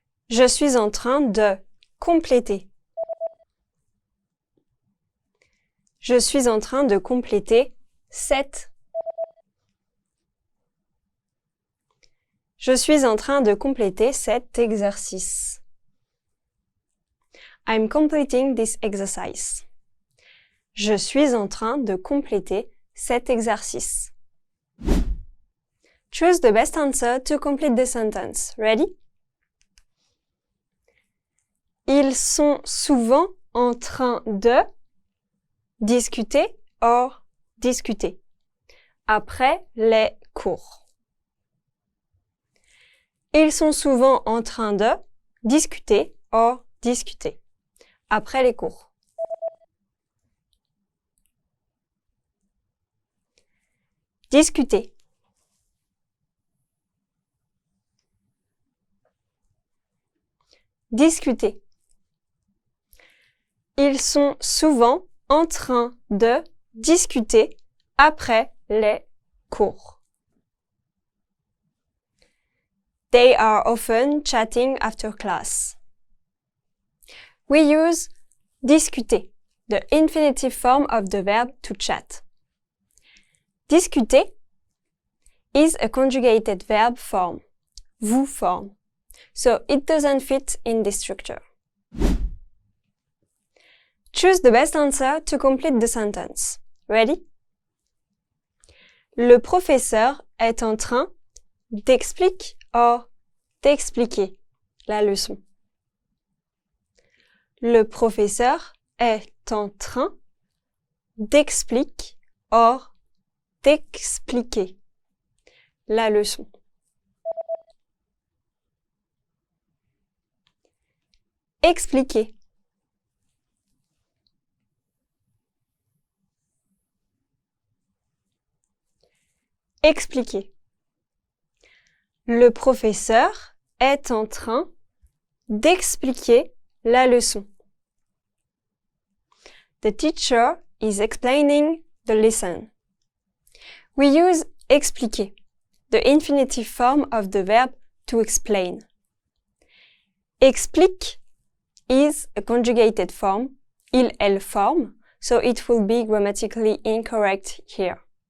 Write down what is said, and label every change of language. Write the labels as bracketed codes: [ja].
[fr] Je suis en train de compléter. Je suis en train de compléter cette. Je suis en train de compléter cet exercice. [en] I'm completing this exercise. [fr] Je suis en train de compléter cet exercice. [en] Choose the best answer to complete the sentence. Ready? [fr] Ils sont souvent en train de discuter or discuter après les cours. Ils sont souvent en train de discuter or discuter après les cours. Discuter. Discuter. Ils sont souvent en train de discuter après les cours. [en] They are often chatting after class. We use discuter, the infinitive form of the verb to chat. Discuter is a conjugated verb form, vous form, so it doesn't fit in this structure. Choose the best answer to complete the sentence. Ready? [fr] Le professeur est en train d'expliquer or d'expliquer la leçon. Le professeur est en train d'expliquer or d'expliquer la leçon. Expliquer. Expliquer. Le professeur est en train d'expliquer la leçon. [en] The teacher is explaining the lesson. We use expliquer, the infinitive form of the verb to explain. Explique is a conjugated form, il, elle form, so it will be grammatically incorrect here.